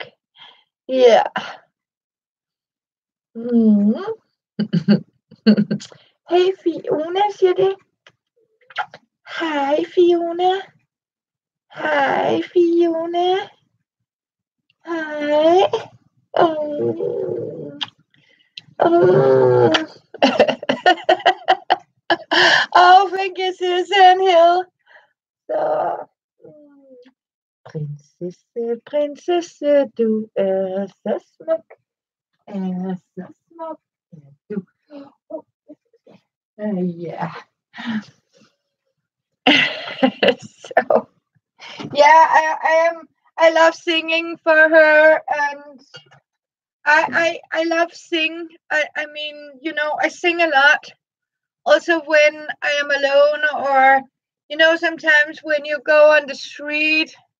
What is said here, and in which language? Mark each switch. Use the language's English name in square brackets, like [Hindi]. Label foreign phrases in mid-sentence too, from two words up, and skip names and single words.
[Danish] Ja. Mm. Hej Fiona, siger det. Hej Fiona. Hej Fiona. Hej. Oh. [English] Oh. Oh, thank you, Susan Hill. [Danish] Så, prinsesse, prinsesse, du er så smuk. Er så smuk. Du. [English] Yeah. So, yeah, I love singing for her, and I love sing. I mean, you know, I sing a lot. Also when I am alone, or, you know, sometimes when you go on the street.